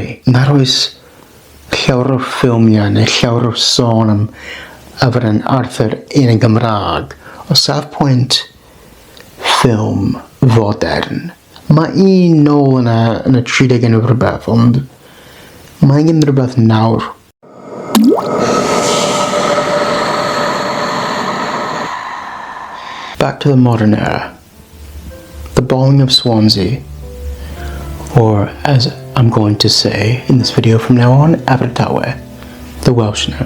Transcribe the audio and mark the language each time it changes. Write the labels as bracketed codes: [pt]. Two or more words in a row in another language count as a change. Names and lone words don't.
[cy] Na'r oes llawer o ffilmiau neu llawer o sôn am y Brenin Arthur yn y Gymraeg. O safpwynt ffilm fodern, mae un nôl yn y 30 o rhywbeth, ond mae un rhywbeth nawr. [en] Back to the modern era. The bombing of Swansea, or as I'm going to say in this video from now on, Abertawe, the Welsh name.